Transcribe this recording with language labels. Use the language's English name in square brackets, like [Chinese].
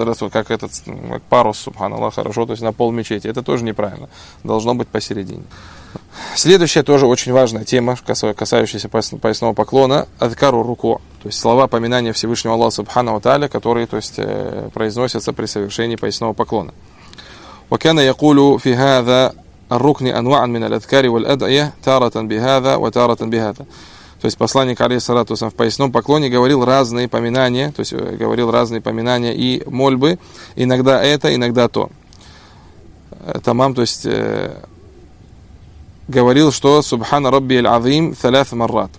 [Russian] как этот как парус, субханаллах, хорошо, то есть на пол мечети. Это тоже неправильно. Должно быть посередине. Следующая тоже очень важная тема, касающаяся поясного поклона, адкару руку, то есть слова поминания Всевышнего Аллаха Субхана ва Тааля, которые, то есть, произносятся при совершении поясного поклона. [Arabic] وكان يقول في هذا الركن أنواع من الأذكار والأدعية تارة بهذا وتارة بهذا. [Russian] То есть посланник алейхиссалату в поясном поклоне говорил разные поминания, то есть говорил разные поминания и мольбы, иногда это, иногда то. Тамам, то есть говорил, что [Arabic] Субхана Рабби аль-Азим саляс маррат.